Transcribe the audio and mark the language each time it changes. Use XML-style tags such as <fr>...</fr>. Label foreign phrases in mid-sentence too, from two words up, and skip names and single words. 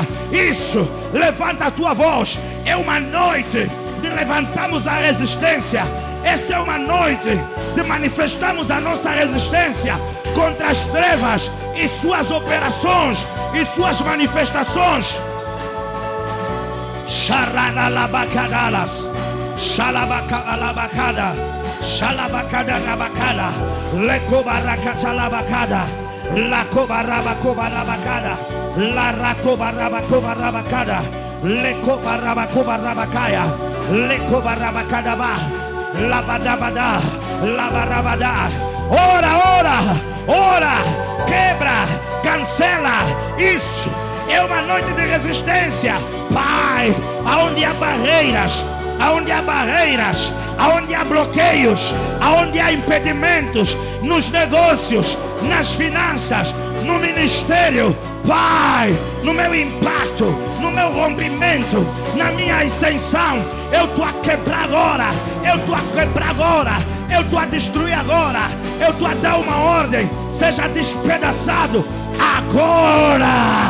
<pt>Isso, levanta a tua voz. É uma noite de levantarmos a resistência, Essa é uma noite de manifestarmos a nossa resistência contra as trevas e suas operações e suas manifestações. Sharanalabakadas, Shalabakabalabakada, Shalabakada, Lekobarakatalabakada, Lakobarabakobarabakada, Larakobarabakobarabakada, Lekobarabakobarabakaya, Lekobarabakadaba, Labadabada, Labarabada. Ora, quebra, cancela isso. É uma noite de resistência, Pai, aonde há barreiras, aonde há bloqueios, aonde há impedimentos nos negócios, nas finanças, no ministério, Pai, no meu impacto, no meu rompimento, na minha ascensão, eu estou a quebrar agora, eu estou a destruir agora, eu estou a dar uma ordem, seja despedaçado agora.</pt>